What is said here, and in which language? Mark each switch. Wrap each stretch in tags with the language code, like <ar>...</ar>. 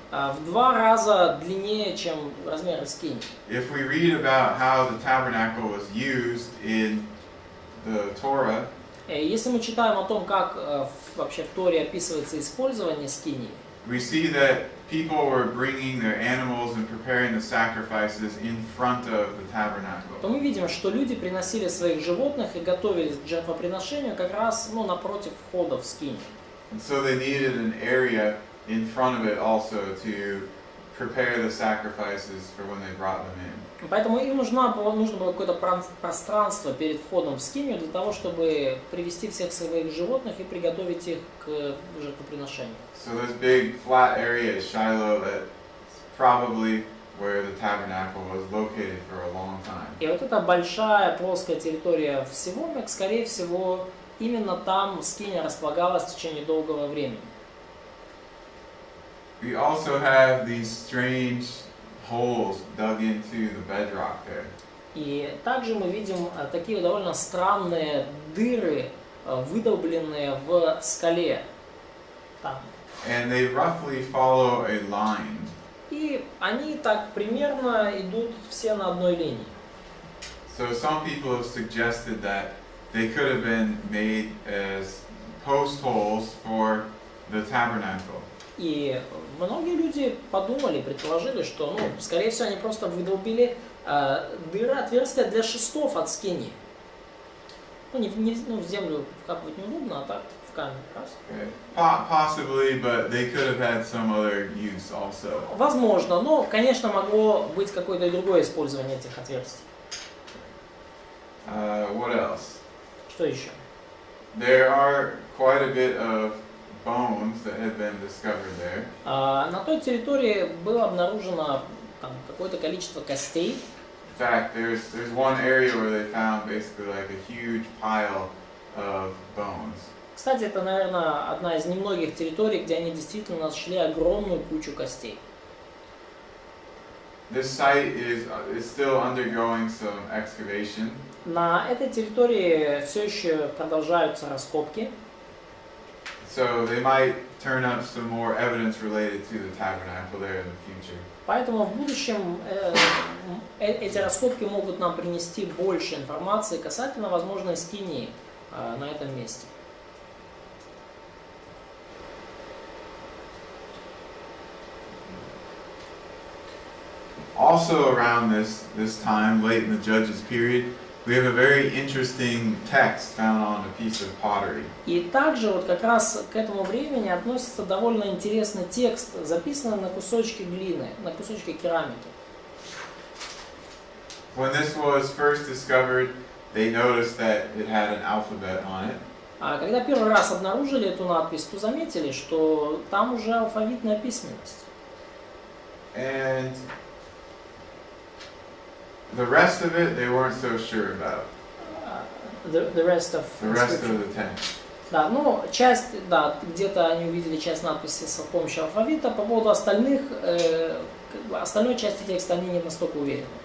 <ru>в 2 раза длиннее, чем размеры скинии.</ru> <en>If we read about how the tabernacle was used in the Torah,</en> <ru>Если мы читаем о том, как вообще в Торе описывается использование скинии,</ru> <en>we see that people were bringing their animals and preparing the sacrifices in front of the tabernacle.</en> <ru>то мы видим, что люди приносили своих животных и готовились к жертвоприношению как раз напротив входа в скинию.</ru> <en>And so they needed an area in front of it also to prepare the sacrifices for when they brought them in.</en> <ru>Поэтому им нужно было какое-то пространство перед входом в скинию для того, чтобы привести всех своих животных и приготовить их к жертвоприношению.</ru> <en>So this big flat area is Shiloh, that's probably where the tabernacle was located for a long time.</en> <ru>И вот эта большая плоская территория в Сивоме, скорее всего, именно там скиния располагалась в течение долгого времени.</ru> <en>We also have these strange holes dug into the bedrock there.</en> <ru>И также мы видим такие довольно странные дыры, выдолбленные в скале там.</ru> <en>And they roughly follow a line.</en> <ru>И они так примерно идут все на одной линии.</ru> <en>So some people have suggested that they could have been made as post holes for the tabernacle.</en> <ru>И многие люди подумали, предположили, что, ну, скорее всего, они просто выдолбили дыры, отверстия для шестов от скинии. Ну, в землю вкапывать неудобно, а так в камень. Раз.</ru> <en>Possibly, but they could have had some other use also.</en> <ru>Возможно, но, конечно, могло быть какое-то и другое использование этих отверстий.</ru> <en>What else?</en> <ru>Что еще?</ru> <en>There are quite a bit of bones that had been discovered there.</en> <ru>На той территории было обнаружено там какое-то количество костей.</ru> <en>In fact, there's one area where they found basically like a huge pile of bones.</en> <ru>Кстати, это, наверное, одна из немногих территорий, где они действительно нашли огромную кучу костей.</ru> <en>This site is still undergoing some excavation.</en> <ru>На этой территории все еще продолжаются раскопки.</ru> <en>So they might turn up some more evidence related to the tabernacle there in the future.</en> <ru>Поэтому в будущем эти раскопки могут нам принести больше информации касательно возможной скинии на этом месте.</ru> <en>Also around this time, late in the Judges period, we have a very interesting text found on a piece of pottery.</en> <ru>И также вот как раз к этому времени относится довольно интересный текст, записанный на кусочке глины, на кусочке керамики.</ru> <en>When this was first discovered, they noticed that it had an alphabet on it.</en> <ru>А когда первый раз обнаружили эту надпись, то заметили, что там уже алфавитная письменность.</ru> <en>And the rest of it, they weren't so sure about. The rest of the text.</en> <ru>Да, ну, часть, да, где-то они увидели часть надписи с помощью алфавита. По поводу остальных, остальной части текста они не настолько уверены.</ru>